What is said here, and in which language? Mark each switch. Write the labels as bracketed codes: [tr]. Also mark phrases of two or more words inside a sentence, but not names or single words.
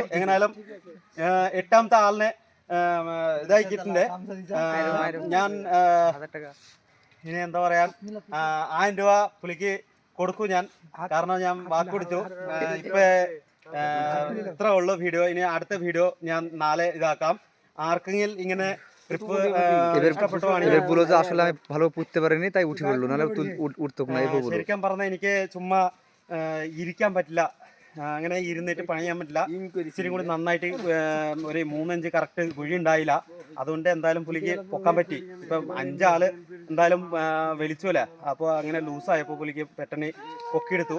[ml] എങ്ങനായാലും 8ാമത്തെ ആളിനെ ഇതാക്കിയിട്ടുണ്ട്. ഞാൻ ഇനി എന്താ പറയാ, 1000 രൂപ പുലിക്ക് കൊടുക്കും ഞാൻ. കാരണം ഞാൻ വാക്ക് കൊടുത്തു. ഇപ്പൊ ഇത്ര ഉള്ളു വീഡിയോ. ഇനി അടുത്ത വീഡിയോ ഞാൻ നാളെ ഇതാക്കാം. ആർക്കെങ്കിലും ഇങ്ങനെ ট্রিপ [bn] বলো যে আসলে আমি ভালো পুঁততে পারিনি তাই উঠে পড়লো, নাহলে উঠতো না। [ml] ശരിക്കും പറഞ്ഞാൽ എനിക്ക് ചുമ്മാ ഇരിക്കാൻ പറ്റില്ല, അങ്ങനെ ഇരുന്നിട്ട് പണിയാൻ പറ്റില്ല. ഇച്ചിരി കൂടി നന്നായിട്ട് ഒരു 3 ഇഞ്ച് കറക്റ്റ് കുഴി ഉണ്ടായില്ല. അതുകൊണ്ട് എന്തായാലും പുലിക്ക് പൊക്കാൻ പറ്റി. ഇപ്പം 5 ആള് എന്തായാലും വലിച്ചൂല. അപ്പോൾ അങ്ങനെ ലൂസായപ്പോൾ പുലിക്ക് പെട്ടെന്ന് പൊക്കിയെടുത്തു.